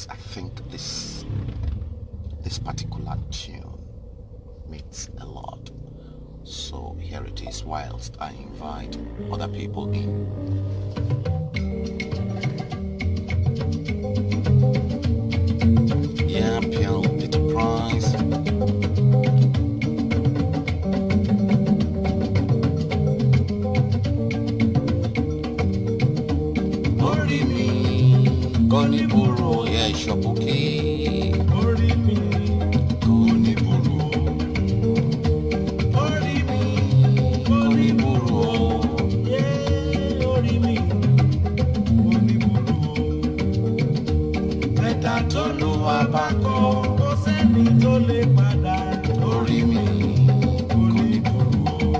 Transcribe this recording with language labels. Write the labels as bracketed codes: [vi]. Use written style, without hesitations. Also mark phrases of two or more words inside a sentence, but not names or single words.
[en] I think this particular tune means a lot. So here it is whilst I invite other people in. Yeah, Pure Enterprise. Koniburo, yeah, Shobuki. Koniburo. Koniburo. Yeah, Orimi. Koniburo. [yo] Mẹ́ta tó lù wá bá kọ́, kò sẹ́ni tó lè padà. Orimi. Koniburo.